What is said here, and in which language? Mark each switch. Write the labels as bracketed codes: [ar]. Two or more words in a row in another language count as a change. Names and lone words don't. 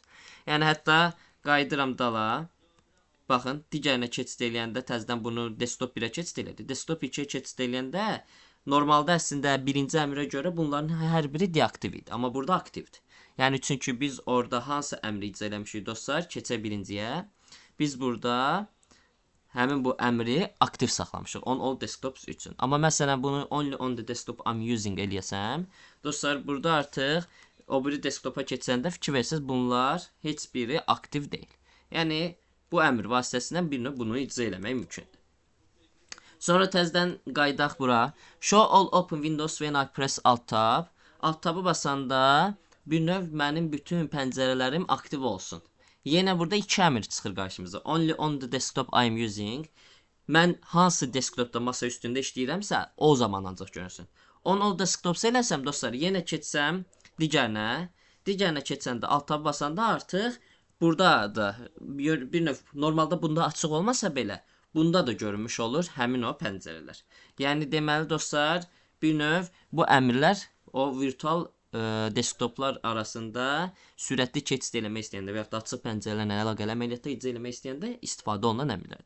[az] Yəni hətta qayıdıram dala. Baxın, digərinə keçid eləyəndə təzədən bunu desktop 1-ə keçid elədi. Desktop 2-yə keçid eləyəndə normalda əslində birinci əmrə görə bunların hər biri deaktiv idi. Amma burada aktivdir. Yəni çünki biz orada hansı əmri icra eləmişik dostlar, keçə birinciyə. Biz burada həmin bu əmri aktiv saxlamışıq [en] on all desktops [az] üçün. Amma məsələn bunu [en] only on the desktop I'm using [az] eləyəsəm, dostlar burada artıq o biri desktopa keçəndə fikir versəz bunlar heç biri aktiv deyil. Yəni bu əmr vasitəsilə bir növ bunu icra eləmək mümkündür. Sonra təzədən qaydaq bura. [en] Show all open windows when I press alt tab. Alt tabı [az] basanda bir növ mənim bütün pəncərələrim aktiv olsun. Yenə burada 2 əmr çıxır qarşımıza. [en] Only on the desktop I am using. [az] Mən hansı desktopda masa üstündə işləyirəmsə, o zaman ancaq görünsün. [en] On all desktops [az] eləsəm dostlar, yenə keçsəm digərinə keçəndə [en] alt tab [az] basanda artıq burada da bir növ normalda bunda açıq olmasa belə, bunda da görünmüş olur həmin o pəncərələr. Yəni deməli dostlar, bir növ bu əmrlər o virtual desktoplar arasında sürətli keçid eləmək istəyəndə və ya da açıq pəncərələrlə əlaqəli əməliyyatda icra eləmək istəyəndə istifadə olunan əmrlərdir.